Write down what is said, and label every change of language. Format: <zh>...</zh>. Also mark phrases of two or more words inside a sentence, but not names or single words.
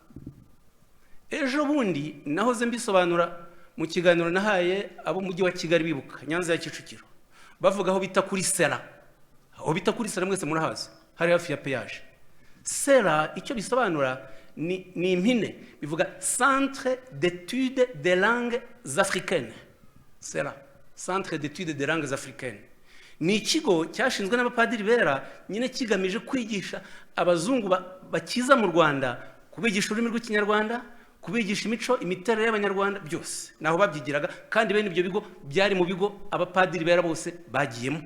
<rw>Ejo bundi nahoze mbisobanura mu kiganiro nahaye abo mujyi wa Kigali bibuka Nyanza ya Kicukiro, bavuga aho bita kuri Sera. Aho bita kuri Sera mwese murahazi, hari hafi ya peyaje. Sera icyo bisobanura ni impine, bivuga</rw> <fr>Centre d'études des langues africaines. Sera, Centre d'études des langues africaines.</fr> <rw>Ni ikigo cyashinzwe n'abapadiri bera nyine kigamije kwigisha abazungu bakiza mu Rwanda, kubigisha ururimi rw'Ikinyarwanda, kubigisha imico, imiterere y'Abanyarwanda byose. Naho babyigiraga, kandi bene ibyo bigo byari mu bigo abapadiri bera bose bagiyemo.</rw>